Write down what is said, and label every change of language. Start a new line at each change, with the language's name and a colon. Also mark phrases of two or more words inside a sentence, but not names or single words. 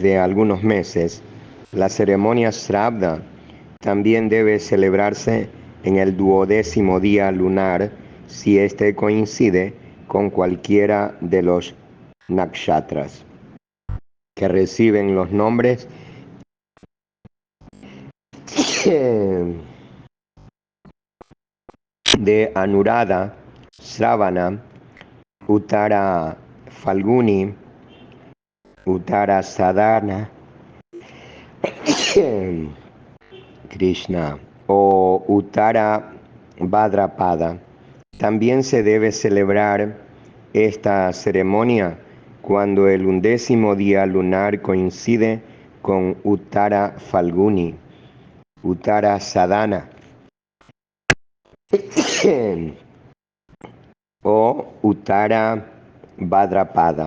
Spanish: de algunos meses, la ceremonia Shraddha también debe celebrarse en el 12º día lunar si éste coincide con cualquiera de los nakshatras que reciben los nombres de Anuradha, Shravana, Uttara Falguni, Uttara Sadhana, Krishna o Uttara Bhadrapada. También se debe celebrar esta ceremonia cuando el 11º día lunar coincide con Uttara Falguni, Uttara Sadhana o Uttara Bhadrapada.